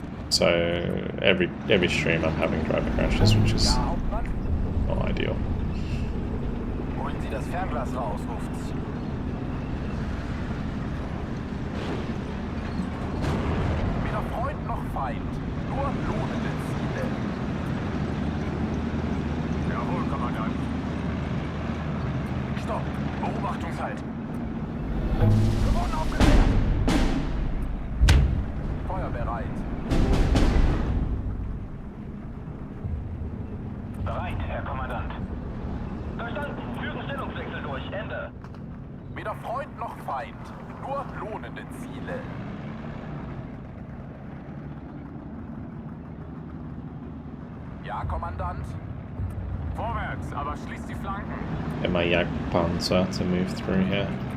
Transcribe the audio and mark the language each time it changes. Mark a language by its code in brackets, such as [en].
[en] So every stream I'm having driver crashes, which is not ideal. [de] Holen Sie das Fernglas raus, ruft's. Weder Freund noch Feind, nur lohnende Ziele. Jawohl, Kommandant. Stopp! Beobachtungshalt! Gewonnen aufgewehrt! Feuer bereit! Bereit, Herr Kommandant. Verstanden. Führen Stellungswechsel durch. Ende. Weder Freund noch Feind, nur lohnende Ziele. Ja, Kommandant? Vorwärts, aber schließt die Flanken. [en] Get my Jagdpanzer to move through here.